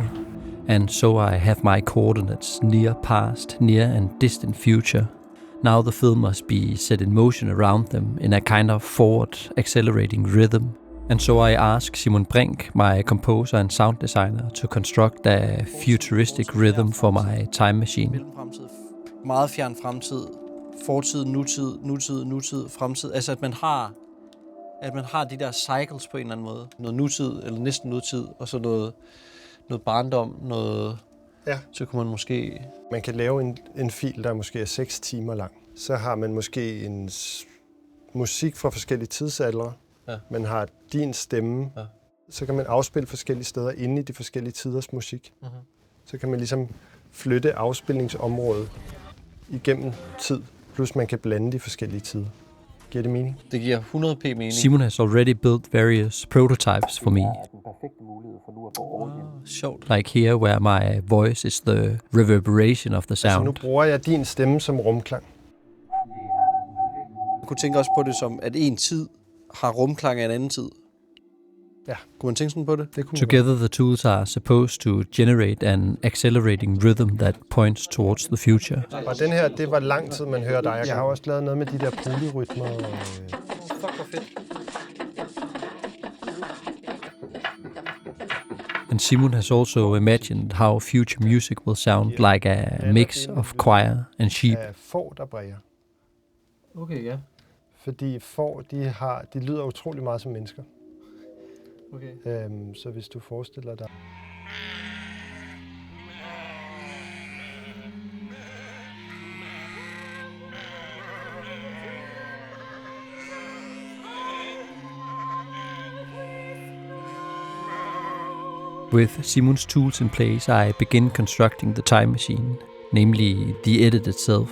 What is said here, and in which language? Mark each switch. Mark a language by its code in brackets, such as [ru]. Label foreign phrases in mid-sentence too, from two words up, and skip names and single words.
[en] And so I have my coordinates, near past, near and distant future. Now the film must be set in motion around them in a kind of forward, accelerating rhythm. And so I ask Simon Brink, my composer and sound designer, to construct a futuristic rhythm for my time machine. [da] Meget fjern fremtid, fortid, nutid, fremtid. Altså at man har de der cycles på en eller anden måde. Noget nutid eller næsten nutid, og så noget barndom, noget... Ja. Så kunne man måske... Man kan lave en fil, der måske er 6 timer lang. Så har man måske en musik fra forskellige tidsaldre. Ja. Man har din stemme. Ja. Så kan man afspille forskellige steder inde i de forskellige tiders musik. Uh-huh. Så kan man ligesom flytte afspilningsområdet igennem tid. Plus man kan blande de forskellige tider. Giver det mening? Det giver 100p mening. [en] Simon has already built various prototypes for me. [da] Sjovt. [en] Like here, where my voice is the reverberation of the sound. [da] Altså nu bruger jeg din stemme som rumklang. Jeg kunne tænke også på det som, at en tid har rumklang af en anden tid. Ja. Kunne man tænke sådan på det? [en] Together the tools are supposed to generate an accelerating rhythm that points towards the future. [da] Og den her, det var lang tid, man hører dig. Jeg har også lavet noget med de der polyrytmer. Fuck, hvor fedt. [en] And Simon has also imagined how future music will sound like a mix of choir and sheep. [da] Får, der bræger. Okay, ja. Fordi får, de lyder utrolig meget som mennesker. Okay. Så hvis du forestiller dig... [en] With Simon's tools in place, I begin constructing the time machine, namely the edit itself.